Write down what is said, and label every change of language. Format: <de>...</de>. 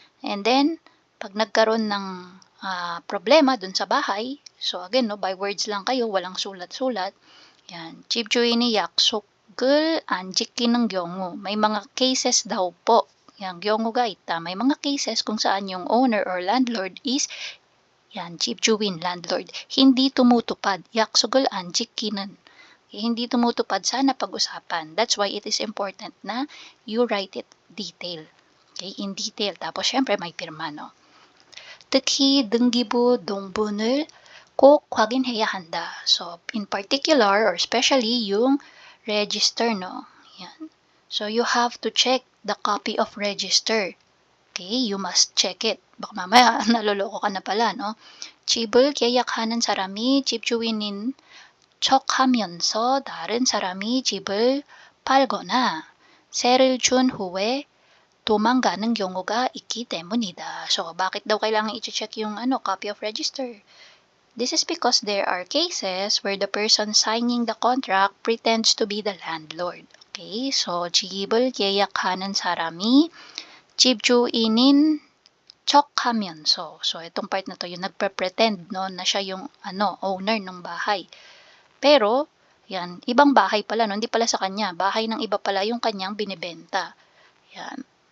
<tl>And then, pag nagkaroon ng problema dun sa bahay, so again, no, by words lang kayo, walang sulat-sulat, yan,</tl> <ko>집주인이 약속을 안 지키는 경우,</ko> <tl>may mga cases daw po, yan,</tl> <ko>경우가 있다,</ko> <tl>may mga cases kung saan yung owner or landlord is yan, 집주인, landlord, hindi tumutupad.</tl> <ko>약속을 안 지키는.</ko> <tl>Hindi tumutupad sa napag-usapan.</tl> <en>That's why it is important</en> <tl>na</tl> <en>you write it detail. Okay, in detail.</en> <tl>Tapos, syempre, may pirma, no?</tl> <ko>특히 등기부 동분을 꼭 확인해야 한다.</ko> <en>So, in particular, or especially,</en> <tl>yung register, no? Yan.</tl> <en>So, you have to check the copy of register. Okay, you must check it.</en> <tl>Baka mamaya naloloko ka na pala, no?</tl> <ko>집을 계약하는 사람이 집주인인 척하면서 다른 사람이 집을 팔거나 세를 준 후에 도망가는 경우가 있기 때문이다.</ko> <tl>So, bakit daw kailangan i-check yung copy of register?</tl> <en>This is because there are cases where the person signing the contract pretends to be the landlord. Okay, so</en> <ko>집을 계약하는 사람이 집주인인 척하면서.</ko> <tl>So, itong part na to, yung nagpre-pretend, no,</tl> <en>na siya yung owner ng bahay.</en> <tl>Pero, yan, ibang bahay pala, no, hindi pala sa kanya. Bahay ng iba pala yung kanyang binibenta. Yan.</tl>